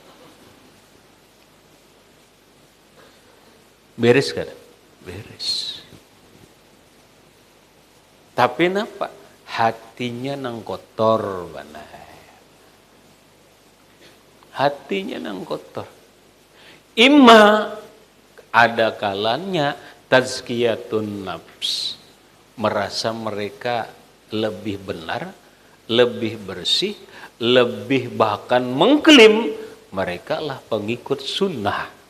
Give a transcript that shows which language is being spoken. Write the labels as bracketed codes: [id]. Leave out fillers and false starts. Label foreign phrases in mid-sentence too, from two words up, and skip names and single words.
[bjn] Beres kada? Beres. Tapi napa? Hatinya nang kotor banai. Hatinya nang kotor. [id] Imma ada kalanya [ar] تزكية النفس, [id] merasa mereka lebih benar, lebih bersih, lebih bahkan mengklaim mereka lah pengikut sunnah.